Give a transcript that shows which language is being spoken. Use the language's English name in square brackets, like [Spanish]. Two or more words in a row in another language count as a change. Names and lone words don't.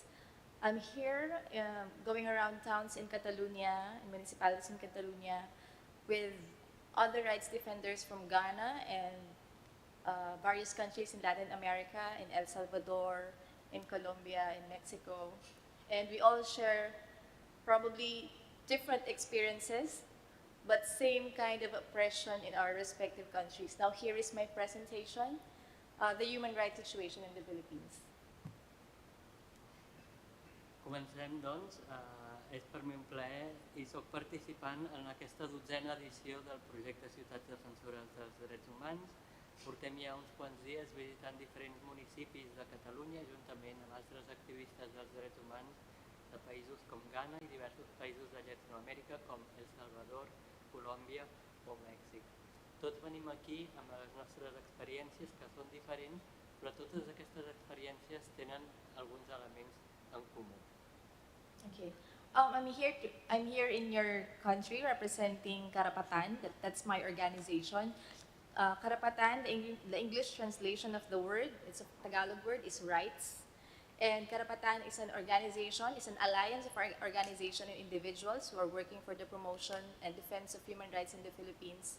[English] I'm here going around towns in Catalonia, in municipalities in Catalonia, with other rights defenders from Ghana and various countries in Latin America, in El Salvador, in Colombia, in Mexico. And we all share probably different experiences, but same kind of oppression in our respective countries. Now here is my presentation, the human rights situation in the Philippines. [Catalan] Comencem, doncs. És per mi un plaer i soc participant en aquesta 12a edició del projecte Ciutats Defensores dels Drets Humans. Portem ja uns quants dies visitant diferents municipis de Catalunya juntament amb altres activistes dels drets humans de països com Ghana i diversos països de Llatinoamèrica com El Salvador, Colòmbia o Mèxic. Tots venim aquí amb les nostres experiències que són diferents, però totes aquestes experiències tenen alguns elements en comú. [English] Okay. I'm here in your country representing Karapatan. That's my organization. Karapatan, the English translation of the word, it's a Tagalog word, is rights. And Karapatan is an organization, is an alliance of organizations and individuals who are working for the promotion and defense of human rights in the Philippines.